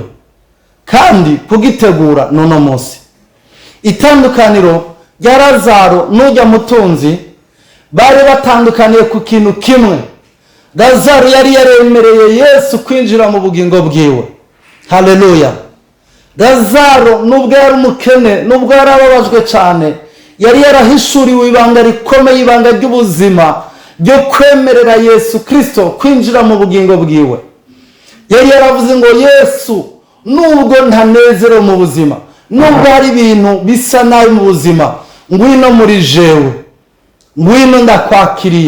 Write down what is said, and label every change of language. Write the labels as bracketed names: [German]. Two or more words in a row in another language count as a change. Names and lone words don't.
[Rundi] Kandi kugitegura n'uno munsi. Itandukaniro rya Lazaro n'ujya mutunzi bari batandukaniye ku kintu kimwe. Lazaro yari yaremereye Yesu kwinjira mu bugingo bwiwe. Haleluya. Lazaro nubwo yari umukene, nubwo yari ababajwe cyane, yari yarahishuriwe ibanga rikomeye, ibanga ry'ubuzima ryo kwemerera Yesu Kristo kwinjira mu bugingo bwiwe. Yari yaravuze ngo Yesu, nubwo ntanezerewe mu buzima, nubwo hari ibintu bisa nabi mu buzima, ngwino muri jewe, ngwino ndakwakiriye.